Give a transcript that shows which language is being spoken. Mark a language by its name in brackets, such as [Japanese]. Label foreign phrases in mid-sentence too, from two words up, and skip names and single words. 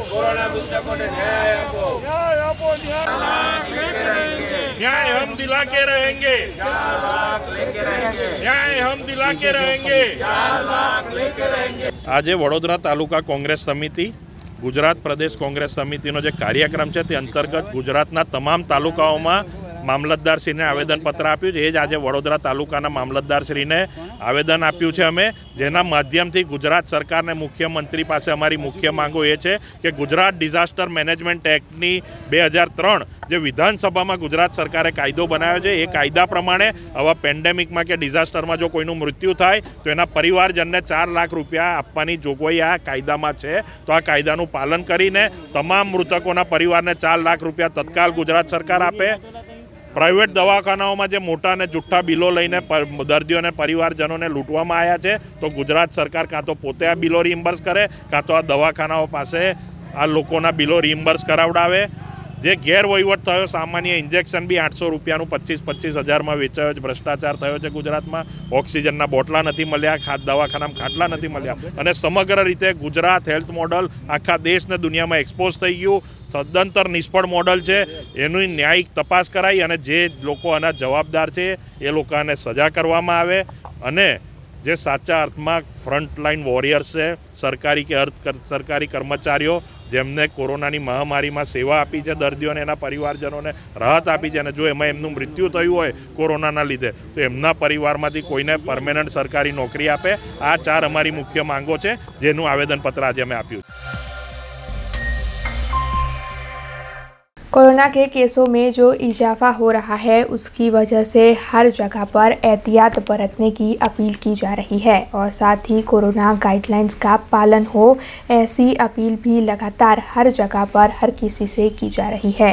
[Hindi] न्याय हम दिला के रहेंगे, न्याय हम दिला के रहेंगे। [Gujarati] આજે વડોદરા તાલુકા કોંગ્રેસ સમિતિ, ગુજરાત પ્રદેશ કોંગ્રેસ સમિતિનો જે કાર્યક્રમ છે તે અંતર્ગત ગુજરાતના તમામ તાલુકાઓમાં મામલતદારશ્રીને આવેદનપત્ર આપ્યું છે। એ જ આજે વડોદરા તાલુકાના મામલતદારશ્રીને આવેદન આપ્યું છે અમે, જેના માધ્યમથી ગુજરાત સરકારને મુખ્યમંત્રી પાસે અમારી મુખ્ય માંગો એ છે કે ગુજરાત [English] disaster management [Gujarati] એક્ટની 2003 જે વિધાનસભામાં ગુજરાત સરકારે કાયદો બનાવ્યો છે, એ કાયદા પ્રમાણે આવા પેન્ડેમિકમાં કે ડિઝાસ્ટરમાં જો કોઈનું મૃત્યુ થાય તો એના પરિવારજનને 4 લાખ રૂપિયા આપવાની જોગવાઈ આ કાયદામાં છે। તો આ કાયદાનું પાલન કરીને તમામ મૃતકોના પરિવારને 4 લાખ રૂપિયા તત્કાલ ગુજરાત સરકાર આપે। પ્રાઇવેટ દવાખાનાઓ મેં મોટા ને જુટ્ઠા બિલો લઈને દર્દીઓ ને પરિવારજનો ને લૂંટવામાં આયા હૈ, તો ગુજરાત સરકાર કાં તો પોતે આ બિલો રિઇમ્બર્સ કરે, કાં તો આ દવાખાનાઓ પાસે આ લોકોના બિલો રિઇમ્બર્સ કરાવડાવે। જે ગેરવહીવટ થયો, સામાન્ય ઇન્જેક્શન ભી 800 રૂપિયાનું 25-25 હજાર મેં વેચાયો, ભ્રષ્ટાચાર થયો છે ગુજરાત મેં। ઓક્સિજનના બોટલા નહીં મળ્યા, દવાખાનામાં ખાટલા નહીં મળ્યા, અને સમગ્ર રીતે ગુજરાત [English] health model [Gujarati] આખા દેશ ને દુનિયા મેં એક્સપોઝ થઈ ગયું। સદંતર નિષ્ફળ મૉડલ હૈ, એની ન્યાયિક તપાસ કરાઈ અને જે લોકો આના જવાબદાર હૈ એ લોકોને સજા કરવામાં આવે અને જે સાચા અર્થમાં [English] frontline warriors [Gujarati] હૈ, સરકારી કે સરકારી કર્મચારીઓ જેમને કોરોનાની મહામારી મેં સેવા આપી હૈ, દર્દીઓ ને એના પરિવારજનો ને રાહત આપી હૈ, જો એમાં એમનું મૃત્યુ થયું હોય કોરોનાના લીધે તો એમના પરિવારમાંથી કોઈને પરમાનન્ટ સરકારી નૌકરી આપે। આ 4 અમારી મુખ્ય માંગો છે, જેનું આવેદનપત્ર આજ અમે આપ્યું। [Hindi] कोरोना के केसों में जो इजाफा हो रहा है, उसकी वजह से हर जगह पर एहतियात बरतने की अपील की जा रही है और साथ ही कोरोना गाइडलाइंस का पालन हो, ऐसी अपील भी लगातार हर जगह पर हर किसी से की जा रही है।